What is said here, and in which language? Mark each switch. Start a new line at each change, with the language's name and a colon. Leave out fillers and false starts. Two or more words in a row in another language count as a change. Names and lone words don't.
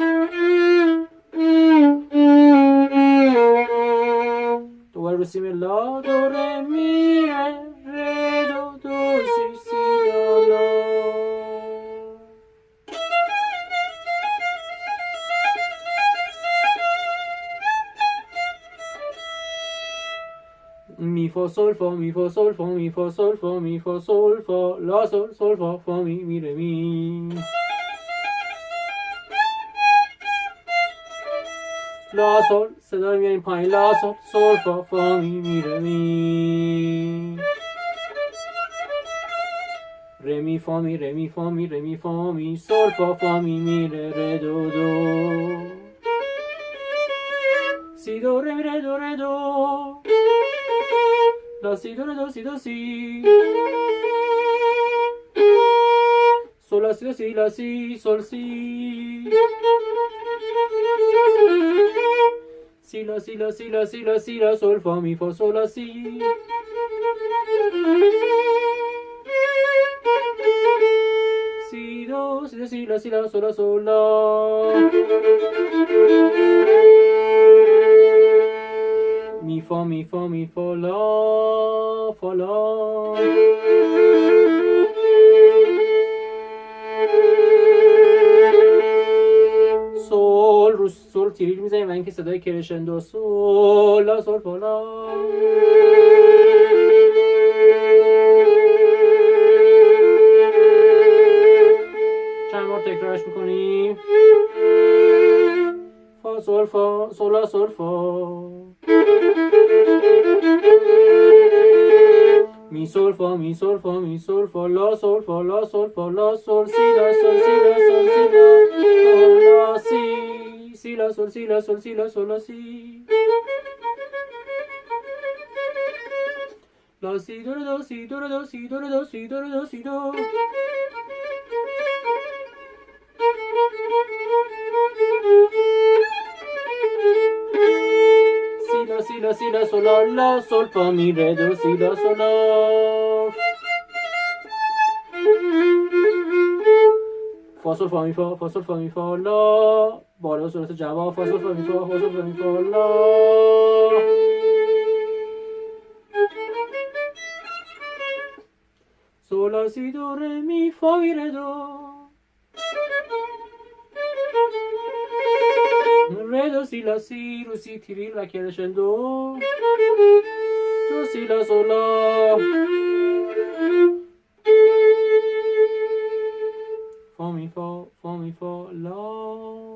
Persian: دوباره رو سیم لا، دو ره می ره دو دو سی سی لا لا. می فا سول فا می فا سول فا می فا سول فا می فا سول فا لا سول فا می ره می. لا سول صدا رو میاریم پایین، لا سول فا می ره می. می فا می ره می فا می ره می فا می سل فا فا می می ره ره دو دو سی دو ره می ره دو ره دو لا سی دو ره دو سی دو سی sol la si do si la si sol si si la si la si la si la si la sol fa mi fa sol la si si do si la si la sol la sol la mi fa la fa la سول تیریج میزنیم و اینکه صدای کرشندو سول لا سول فا لا چند بار تکرارش میکنیم فا سول فا سول لا سول فا می سول فا می سول فا می سول فا لا سول فا لا سول فا لا سول سی لا سول سی لا سول سی لا سی si la sol si la sol si la sol la si la si do re do si do re do si do re do si do re do si do si la sol la sol fa mi re do si la sol la فا سول فا می فا فا سول فا می فا لا بالا صورت جواب فا سول فا می فا فا سول فا می فا لا سول لا سی دو ره می فا می ره دو ره دو سی لا سی رو سی تریل و کرشندو دو سی لا سول لا فا می فا لا.